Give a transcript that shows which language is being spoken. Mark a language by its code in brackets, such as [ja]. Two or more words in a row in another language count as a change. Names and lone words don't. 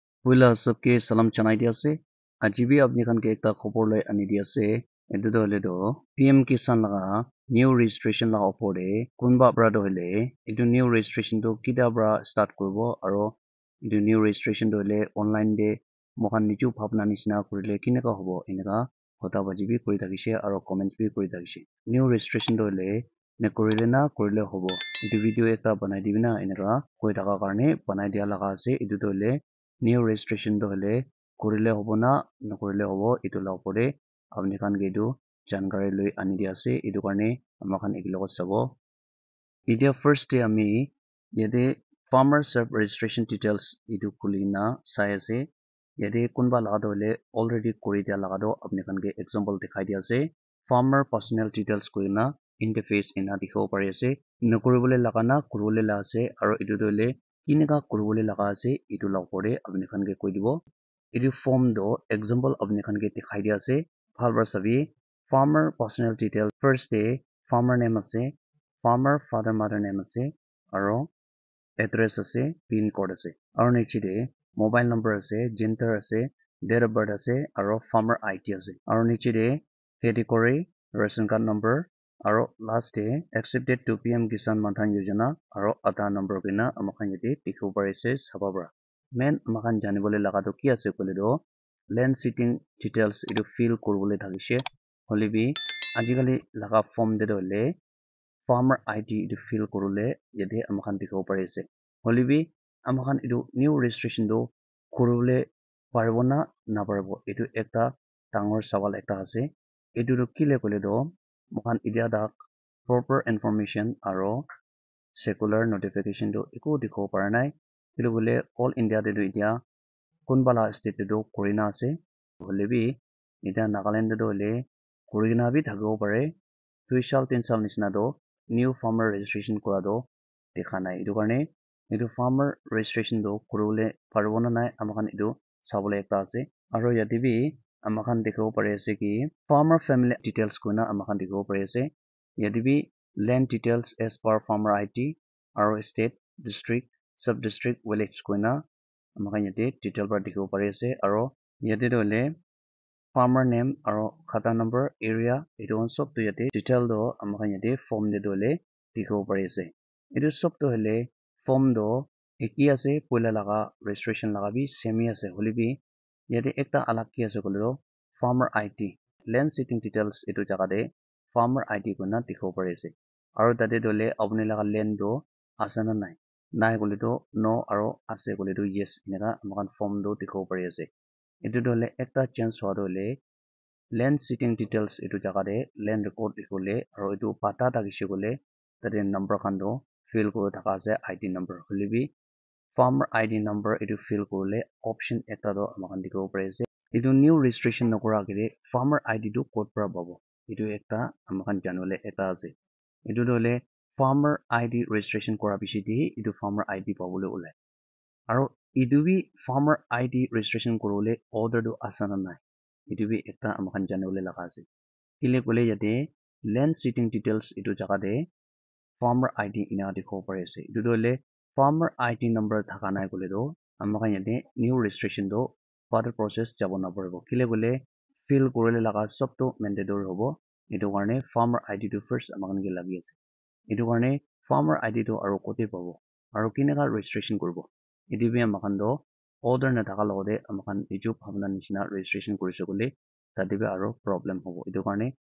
[nag] Puila sabke salam chanai dia ase ajibi apni khan ke ekta khobor lai ani dia ase etu do hole do PM Kisan laga [en] new registration [nag] laga opor de kunba pra do hole etu [en] new registration [nag] do kida pra start kuribo aro etu [en] new registration [nag] do hole online de mohan niju bhabna nishina kurile kineka hobo eneka hota baji bi kuri thakishe aro comments bi kuri thakishe [en] new registration [nag] do hole ne kurile na kurile hobo etu video ekta banai dibina eneka koi thaka karne banai dia laga ase etu do hole [en] new registration [nag] do hole kurile hobo na nakurile hobo etu la opor de apni khan ke etu jankari loi ani dia ase etu karne amakhan ekilogot sabo etia [en] first day [nag] ami yate [en] farmer self registration details [nag] etu khulina sai ase yate kunba laga do hole already kuri dia laga do apni khan ke example dikhai dia ase [en] farmer personal details [nag] kurina interface ena dikhibo pari ase nakuribole laga na kuribole la ase aro etu do hole kineka kuribole laga ase etu la opor de apni khan ke koi dibo etu form do example apni khan ke dikhai dia ase bhal para sabi [en] farmer personal details first day farmer name [nag] ase [en] farmer father mother name [nag] ase aro address ase [en] pin code [nag] ase aro niche de [en] mobile number [nag] ase gender ase [en] date of birth [nag] ase aro [en] farmer ID [nag] ase aro niche de [en] category ration card number [nag] aro [en] last day accepted to [nag] PM Kisan Manthan Yojana aro [en] Aadhaar number [nag] kina amakhan yate dikhibo pari ase saba para main amakhan janibole laga to ki ase kole do [en] land seating details [nag] etu fill kuribole thakishe holebi ajikali laga form de do hole [en] farmer ID [nag] etu fill kurule yate amakhan dikhibo pari ase holebi amakhan etu [en] new registration [nag] do kuribole paribo na naparibo etu ekta dangor sawal ekta ase etu do kile kole do moikhan etia dak [en] proper information [nag] aro [en] secular notification [nag] do eku dikhibo para nai etu bole [en] all India [nag] de do etia kunba la state de do kurina ase holebi etia Nagaland de do hole kurina bi thakibo pare 2 sal 3 sal nishina do [en] new farmer registration [nag] kura do dekha nai etu karne etu [en] farmer registration [nag] do kuribole paribo na nai amakhan etu sabole ekta ase aro yate bi amakhan dikhibo pari ase ki [en] farmer family details [nag] koina amakhan dikhibo pari ase yate bi [en] land details as per farmer ID [nag] aro [en] state district sub district village [nag] koina amakhan yate detail para dikhibo pari ase aro yate do hole [en] farmer name [nag] aro khata number area etu on sob to yate detail do amakhan yate form de do hole dikhibo pari ase etu sob to hole form do eki ase poila laga registration laga bi same ase holebi yate ekta alag ki ase kole do [en] farmer ID land seating details [nag] etu jaga de [en] farmer ID [nag] koina dikhibo pari ase aro tate do hole apni laga land do ase na nai nai kole do no aro ase kole do yes eneka amakhan form do dikhibo pari ase etu do hole ekta change howa do hole [en] land seating details [nag] etu jaga de [en] land record [nag] dikhole aro etu pata thakishe kole tate number khan do fill kuri thaka ase [en] ID number [nag] holebi [en] farmer ID number [nag] etu fill kurile option ekta do amakhan dikhibo pari ase etu new registration nokora agede [en] farmer ID [nag] do code para pabo etu ekta amakhan janibole ekta ase etu do hole [en] farmer ID registration [nag] kora piche de etu [en] farmer ID [nag] pabole ulai aro etu bi farmer [en] ID registration [nag] kurole order do asana nai etu bi ekta amakhan janibole laga ase kile kole yate [en] land seating details [nag] etu jaga de [en] farmer ID [nag] ina dikhibo pari ase etu do hole [en] farmer ID number [nag] thaka nai kole do amakhan yate [en] new registration [nag] do [en] further process [nag] jabo na paribo kile kole fill kurile laga sob to mandatory hobo etu karne [en] farmer ID [nag] to first amakhan ke lagi ase etu karne [en] farmer ID [nag] to aro kote pabo aro kineka registration kuribo etu bi amakhan do order na thaka logode amakhan eju bhabna nishina registration kurise kole tate bi aro problem hobo etu karne